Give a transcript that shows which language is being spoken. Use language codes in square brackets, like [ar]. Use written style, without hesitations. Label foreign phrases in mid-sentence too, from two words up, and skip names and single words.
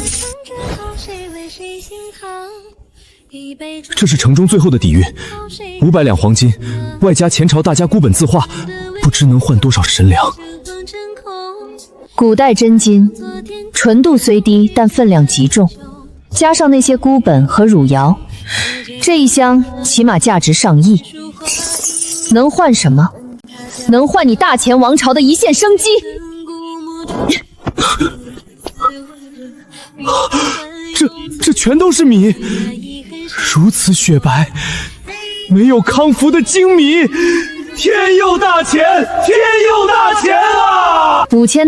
[zh] 這是城中最後的底蘊，500兩黃金，外加前朝大家孤本字畫，不知能換多少神粮。古代真金，纯度雖低，但分量極重，加上那些孤本和汝窯，這一箱起碼價值上億。能換什麼？能換你大前王朝的一線生機。這全都是米，如此雪白，没有康福的精米，天佑大钱，天佑大钱啊！5000